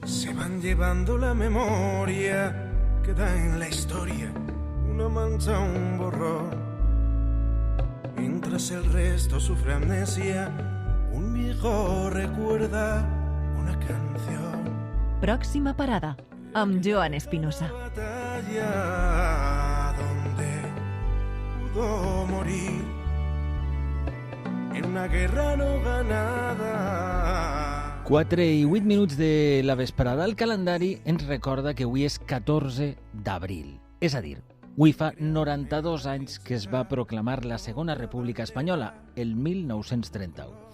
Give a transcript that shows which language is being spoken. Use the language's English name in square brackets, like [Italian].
[Spanish] se van llevando la memoria, queda en la historia una mancha, un borrón. Mientras el resto sufre amnesia, un viejo recuerda una canción. [Catalan] Pròxima parada, amb Joan Espinosa. [Spanish] Batalla donde pudo morir en una guerra no ganada. [Catalan] 4 i 8 minuts de la vesprada. El calendari ens recorda que avui és 14 d'abril. És a dir, avui fa 92 anys que es va proclamar la Segona República Espanyola, el 1931.